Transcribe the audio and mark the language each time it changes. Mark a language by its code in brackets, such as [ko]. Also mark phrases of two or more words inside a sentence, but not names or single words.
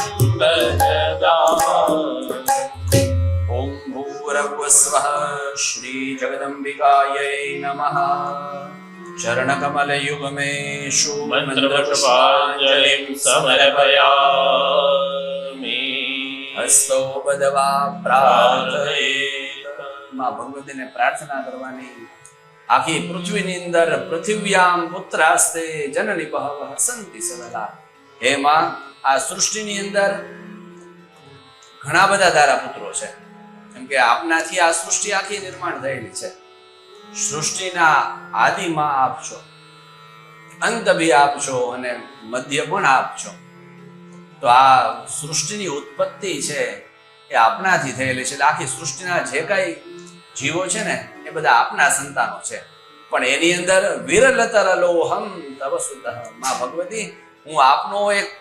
[sa] ओम भूर्भुवस्वः श्री जगदम्बिकायै नमः चरणकमलयुगमेषु मन्त्रपुष्पाञ्जलिं समर्पयामि हस्तो बदवा प्रार्थये [gu] માં ભગવતીને પ્રાર્થના કરવાની આખી પૃથ્વીની અંદર [sa] પૃથિવ્યામ પુત્રાસ્તે જનની બહવઃ સંતિ સદલા [gu] હે માં આ સૃષ્ટિની અંદર ઘણા બધા તારા પુત્રો છે કેમ કે આપનાથી આ સૃષ્ટિ આખી નિર્માણ થયેલી છે સૃષ્ટિના આદિમાં આપ છો અંત બી આપ છો અને મધ્ય પણ આપ છો તો આ સૃષ્ટિની ઉત્પત્તિ છે એ આપનાથી થયેલી છે એટલે આખી સૃષ્ટિના જે કાંઈ જીવો છે ને એ બધા આપના સંતાનો છે પણ એની અંદર [sa] વિરલતરલોહમ તવ સુતઃ [gu] માં ભગવતી હું આપનો એક